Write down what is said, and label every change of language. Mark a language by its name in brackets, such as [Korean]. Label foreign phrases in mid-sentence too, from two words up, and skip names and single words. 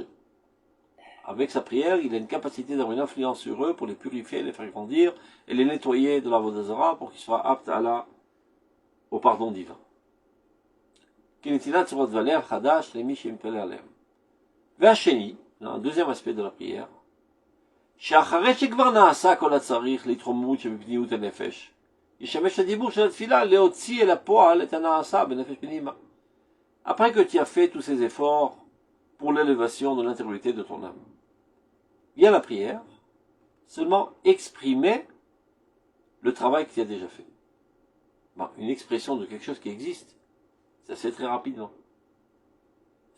[French] Avec sa prière, il a une capacité d'avoir une influence sur eux pour les purifier, les faire grandir et les nettoyer de la vodazara pour qu'ils soient aptes au pardon divin. Un deuxième aspect de la prière. [Hebrew] שאחרי שכבר נעשה כל הצריך להתרוממות שבפנימיות הנפש, ישמש הדיבור של התפילה להוציא אל הפועל את הנעשה בנפש פנימה. [French] Après que tu as fait tous ces efforts pour l'élévation de l'intériorité de ton âme, vient la prière, seulement exprimer le travail que tu as déjà fait. Une expression de quelque chose qui existe, ça se fait très rapidement.